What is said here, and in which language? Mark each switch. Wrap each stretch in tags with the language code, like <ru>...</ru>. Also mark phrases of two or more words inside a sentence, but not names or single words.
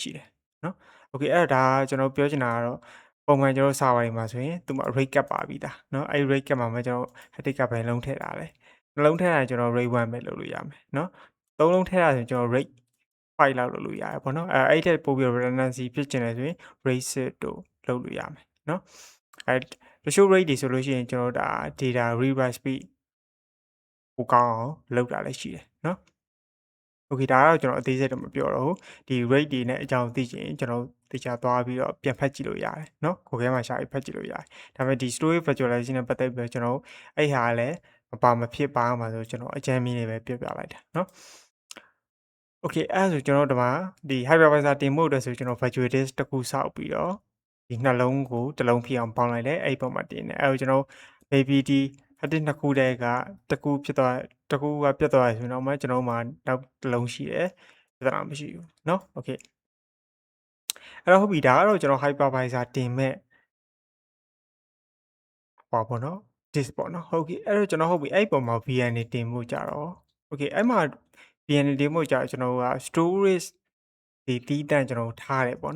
<my>ရှိတယ်နော်โอเคအဲ့ဒါကျွန်တော်ပြောချင်တာကတော့ပုံမှန်ကျွန်တော် server တွေမှာဆိုရင်သူမှာ</my> <en>rate cap</en> <my>ပါပြီးသားเนาะအဲ့</my> <en>rate cap</en> <my>မှာမှကျွန်တော်</my> <en>static cap</en> <my>ပဲလုံးထည့်တာလေနှလုံးထည့်ရရင်ကျွန်တော် rate 1ပဲလုပ်လို့ရမယ်เนาะသုံးလုံးထည့်ရရင်ကျွန်တော် rate 5လောက် လုပ်လို့ရတယ်ပေါ့နော်အဲ့ထက်ပို့ပြီး redundancy ဖြစ်ချင်တယ်ဆိုရင် rate 6တို့လုပ်လို့ရမယ်เนาะအဲ့တချို့ rate တွေဆိုလို့ရှိရင်ကျွန်တော်ဒါ</my> <en>data rewrite speed</en> <my>ကိုကောင်းအောင်လုပ်တာလည်းရှိတယ်เนาะโอเคဒါ ကတော့ကျွန်တော်အသေးစိတ်တော့မပြောတော့ဘူးဒီ rate တွေနဲ့အကြောင်းသိချင်ကျွန်တော်တခြားသွားပြီးတော့ပြန်ဖတ်ကြည့်လို့ရတယ်เนาะကိုယ်ထဲမှာရှာပြီးဖတ်ကြည့်လို့ရတယ် ဒါပေမဲ့ဒီ</my> <en>storage virtualization</en> <my>နဲ့ပတ်သက်ပြီးတော့ကျွန်တော်အဲ့ဟာလည်းမဖြစ်ပါမှာဆိုကျွန်တော်အကြမ်းမြင်နေပဲပြောပြလိုက်တာเนาะโอเคအဲ့ဒါဆိုကျွန်တော်တို့ဒီမှာဒီ hypervisor တင်ဖို့အတွက်ဆိုကျွန်တော်</my> <en>virtual disk</en> <my>တစ်ခုစောက်ပြီးတော့ဒီနှလုံးကိုတစ်လုံးဖြစ်အောင်ပေါင်းလိုက်တယ်အဲ့ဒီပုံမှာတင်တယ်အဲ့တော့ကျွန်တော် maybe ဒီ</my> <en>hard disk</en> <my>နှစ်ခုတည်းကတစ်ခုဖြစ်သွားတစ်ခုကပြတ်သွားရဆိုရင်တော့မှကျွန်တော်မှာနောက်တစ်လုံးရှိတယ်ပြဿနာမရှိဘူးเนาะโอเคအဲ့တော့ဟုတ်ပြီဒါကတော့ကျွန်တော် hypervisor တင်မဲ့ ဟောပေါ့နော် disk ပေါ့နော်ဟုတ်ကဲ့အဲ့တော့ကျွန်တော်ဟုတ်ပြီအဲ့ပုံမှာ VNA တင်ဖို့ကြတော့โอเคအဲ့မှာ VNA တင်ဖို့ကြတော့ကျွန်တော်က storage ဒီတီးတန့်ကျွန်တော်ထားတယ်ပေါ့</my>